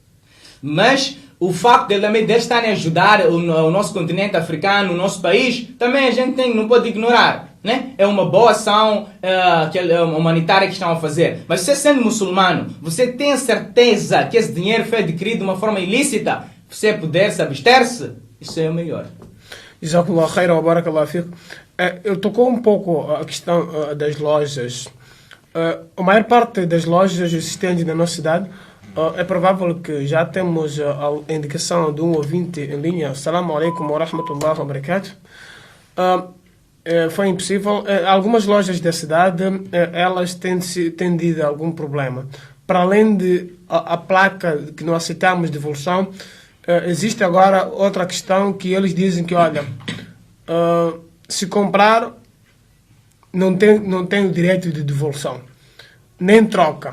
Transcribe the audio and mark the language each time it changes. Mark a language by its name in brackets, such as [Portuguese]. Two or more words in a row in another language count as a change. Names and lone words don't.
[Portuguese] Mas o facto de eles estarem a ajudar o nosso continente africano, o nosso país, também a gente não pode ignorar. Né? É uma boa ação humanitária que estão a fazer. Mas você sendo muçulmano, você tem a certeza que esse dinheiro foi adquirido de uma forma ilícita, você puder se abster-se, isso é o melhor. [Arabic] جزاك الله خيرا وبارك الله فيك. [Portuguese] Eu tocou um pouco a questão das lojas. A maior parte das lojas existentes na nossa cidade, é provável que já temos a indicação de um ouvinte em linha. [Arabic] السلام عليكم ورحمة الله وبركاته. [Portuguese] Foi impossível. Algumas lojas da cidade, elas têm tido algum problema. Para além de a placa que não aceitamos devolução, existe agora outra questão que eles dizem que, olha, se comprar, não tem o direito de devolução, nem troca.